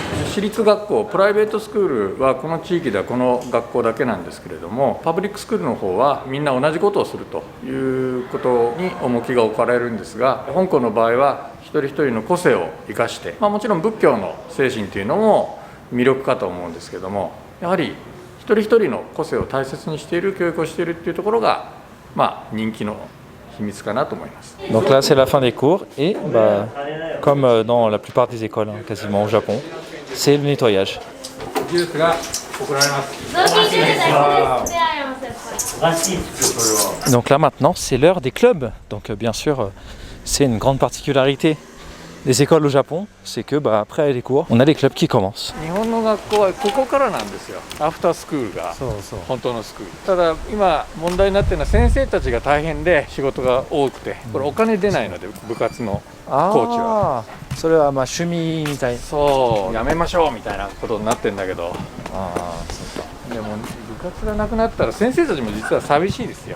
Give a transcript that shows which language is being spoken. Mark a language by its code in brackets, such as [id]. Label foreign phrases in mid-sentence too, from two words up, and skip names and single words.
[ja] 私立学校プライベートスクールはこの地域ではこの学校だけなんですけれども、パブリックスクールの方はみんな同じことをするということに重きが置かれるんですが、香港の場合は一人一人の個性を生かして、もちろん仏教の精神というのも魅力かと思うんですけども、やはり一人一人の個性を大切にしている教育をしているっていうところが、人気の秘密かなと思います。 [fr] Donc là c'est la fin des cours et comme dans la plupart des écoles quasiment au Japon, c'est le nettoyage. [ja] 技術が行われます。 [fr] Donc là maintenant c'est l'heure des clubs. Donc bien sûr c'est une grande particularité des écoles au Japon, c'est que après les cours, on a les clubs qui commencent. [ja] 日本の学校はここからなんですよ。アフタースクールが本当のスクール。ただ今問題になっているのは先生たちが大変で仕事が多くて、これお金出ないので部活のコーチは。それは趣味みたい。そうやめましょうみたいなことになってるんだけど。でも部活がなくなったら先生たちも実は寂しいですよ。